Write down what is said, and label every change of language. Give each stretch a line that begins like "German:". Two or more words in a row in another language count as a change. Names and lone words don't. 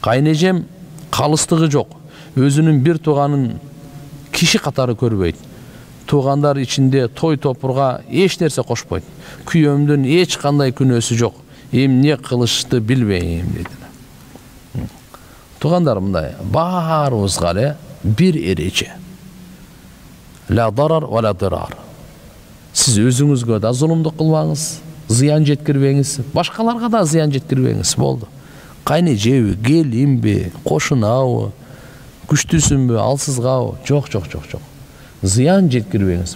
Kyrgyz: Кайнежем калыстыгы жок. өзүнүн бир тууганын киши катары көрбөйт. Туугандар ичинде той топурга эч нерсе кошпойт. Күйөөмдүн эч кандай күнөөсү жок. Эмне кылышты билбейм дейт. Туугандар мындай, баарыбызга эле бир эреже.
Arabic: لا ضرر ولا ضرار.
Kyrgyz: Сиз өзүңүзгө да зулумдук кылбаңыз, зыян жеткирбеңиз, башкаларга да зыян жеткирбеңиз, болду. Кайны жеби, келинби, кошунабы, күчтүүсүнбү, алсызгабы? Жок. Зыян жеткирбеңиз.